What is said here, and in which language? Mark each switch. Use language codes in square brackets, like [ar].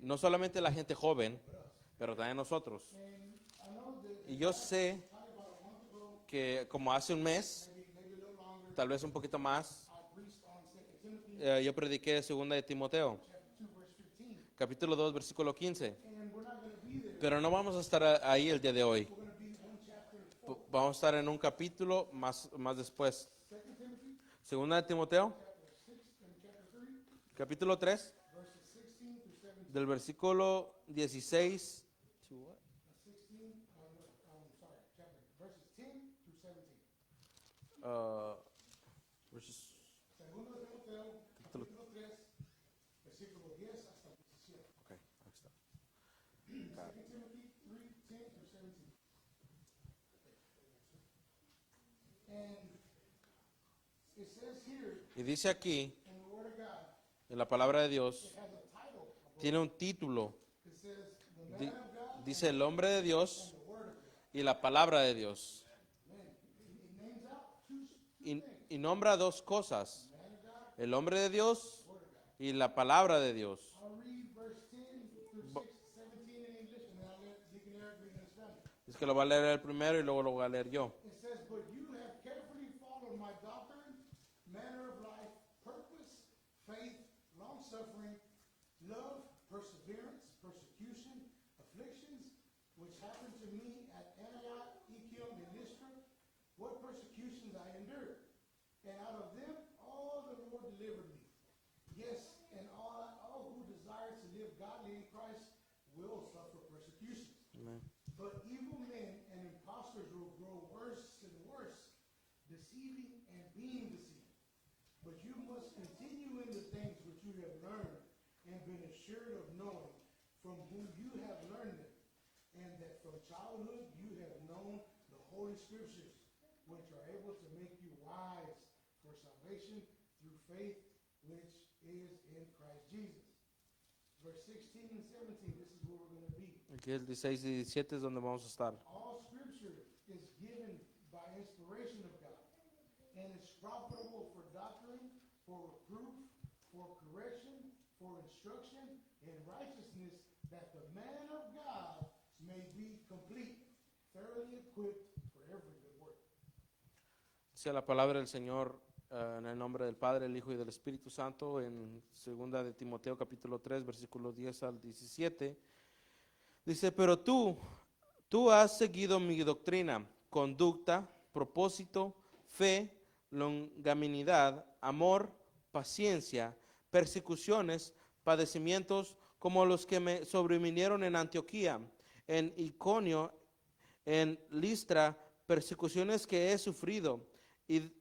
[es] no solamente la gente joven, pero también nosotros. [en] And I know that [es] Y yo sé [en] probably about a month ago, [es] que como hace un mes, [en] maybe a little longer, [es] tal vez un poquito más, [en] I preached on 2 Timothy [es] yo prediqué 2 de Timoteo, [en] chapter 2, verse 15. [es] capítulo 2, versículo 15. [en] And we're not going to be there. [es] Pero no vamos a estar ahí el día de hoy. [en] We're going to be one chapter 4. [es] Vamos a estar en un capítulo más después. [en] 2 Timothy [es] 2 de Timoteo, [en] chapter 6 and chapter 3, [es] capítulo 3, [en] verses 16 through 17. [es] del versículo 16. [en] 16, sorry, chapter, verses 10 through 17. Verses- [es] Segundo de Timoteo, Capítulo- capítulo 3, versículo 10 hasta 17. ok, ahí está. [en] 2 Timothy 3, 10 through 17. And it says here [es] Y dice aquí, [en] in the Word of God, [es] en la palabra de Dios, [en] it has a title. [es] tiene un título. [en] It says, the man of God [es] dice el hombre de Dios [en] and the Word of God. [es] y la palabra de Dios. [en] Man, it names out two [es] Y nombra 2 cosas, el hombre de Dios y la palabra de Dios. [en] I'll read verse 10 through 17 in English, and then I'll let Deacon Eric read in Spanish. [es] Es que lo va a leer el primero y luego lo voy a leer yo. [en] It says, but you have carefully followed my doctrine, manner of life, purpose, faith, long-suffering, love, perseverance, persecution, afflictions, which happened to me at Antioch, Iconium, and Lystra, what persecutions I endured. And out of them all the Lord delivered me. Yes, and all who desire to live godly in Christ will suffer persecutions. [es] Amén. [en] But evil men and impostors will grow worse and worse, deceiving and being deceived. But you must continue in the things which you have learned and been assured of knowing from whom you have learned them, and that from childhood you have known the Holy Scriptures, which are able to make you wise for salvation through faith which is in Christ Jesus. Verse 16 and 17, this is where we're going to be. [es] Aquí el 16 y 17 es donde vamos a estar. [en] All scripture is given by inspiration of God and is profitable for doctrine, for reproof, for correction, for instruction in righteousness, that the man of God may be complete, thoroughly equipped for every good work. [es] Dice la palabra del Señor en el nombre del Padre, el Hijo y del Espíritu Santo en 2 de Timoteo capítulo 3 versículos 10 al 17. Dice, pero tú has seguido mi doctrina, conducta, propósito, fe, longanimidad, amor, paciencia, persecuciones, padecimientos, como los que me sobrevinieron en Antioquía, en Iconio, en Listra, persecuciones que he sufrido, y